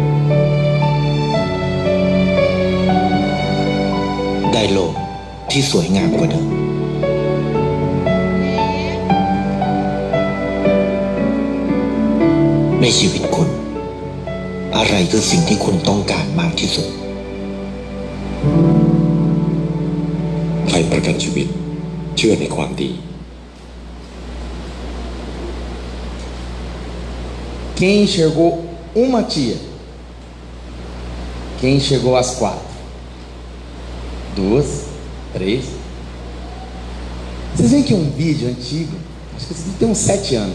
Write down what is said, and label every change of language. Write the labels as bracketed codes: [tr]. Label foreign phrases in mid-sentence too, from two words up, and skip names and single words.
[th] ได้โลกที่สวยงามกว่าเดิมในชีวิตคุณอะไรคือสิ่งที่คุณต้องการมากที่สุด ใครประกันชีวิตเชื่อในความดี [pt] Quem enxergou uma tia? Quem enxergou as 4? 2, 3. Vocês veem que é um vídeo antigo, acho que esse vídeo tem uns 7 anos.